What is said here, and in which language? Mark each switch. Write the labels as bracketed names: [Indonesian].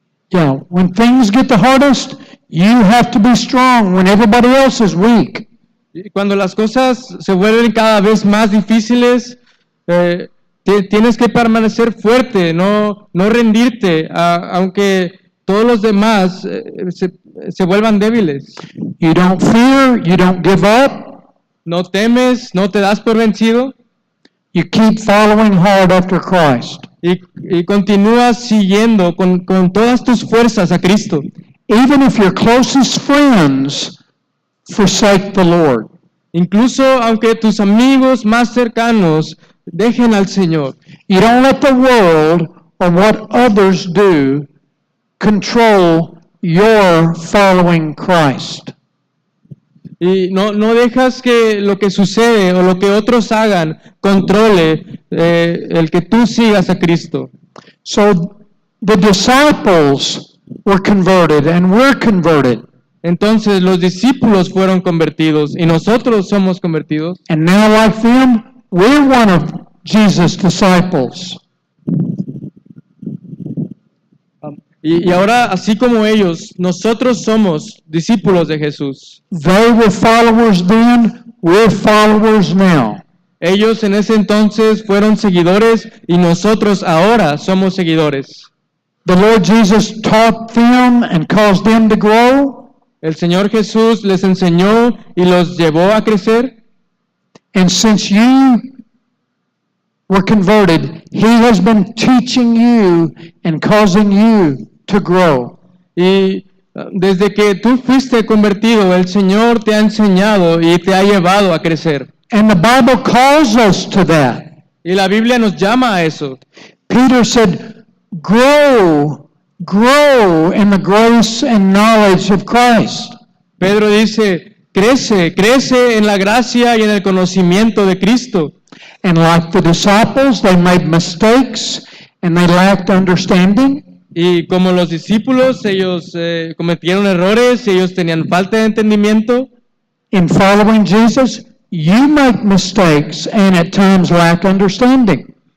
[English] Yeah, when things get the hardest, you have to be strong when everybody else is weak. [Spanish] Y cuando las cosas se vuelven cada vez más difíciles, tienes que permanecer fuerte, no rendirte, aunque todos los demás se vuelvan débiles. [English] You don't fear, you don't give up. [Spanish] No temes, no te das por vencido. [English] You keep following hard after Christ. [Spanish] Y continúas siguiendo con todas tus fuerzas a Cristo. [English] Even if your closest friends forsake the Lord. [Spanish] Incluso aunque tus amigos más cercanos dejen al Señor. [English] You don't let the world or what others do control your following Christ. [Spanish] Y no dejas que lo que sucede o lo que otros hagan controle el que tú sigas a Cristo. [English] So the disciples were converted and we're converted. [Spanish] Entonces los discípulos fueron convertidos y nosotros somos convertidos. [English] And now like them, we're one of Jesus' disciples. [Spanish] Y ahora, así como ellos, nosotros somos discípulos de Jesús. [English] They were followers then, we're followers now. [Spanish] Ellos en ese entonces fueron seguidores y nosotros ahora somos seguidores. [English] The Lord Jesus taught them and caused them to grow. [Spanish] El Señor Jesús les enseñó y los llevó a crecer. [English] And since you were converted, He has been teaching you and causing you to grow. [Spanish] Y desde que tú fuiste convertido, el Señor te ha enseñado y te ha llevado a crecer. [English] And the Bible calls us to that. [Spanish] Y la Biblia nos llama a eso. [English] Peter said, grow in the grace and knowledge of Christ. [Spanish] Pedro dice, crece en la gracia y en el conocimiento de Cristo. [English] And like the disciples, they made mistakes and they lacked understanding. [Spanish] Y como los discípulos, ellos cometieron errores, ellos tenían falta de entendimiento. [English] In following Jesus, you make mistakes and at times lack understanding.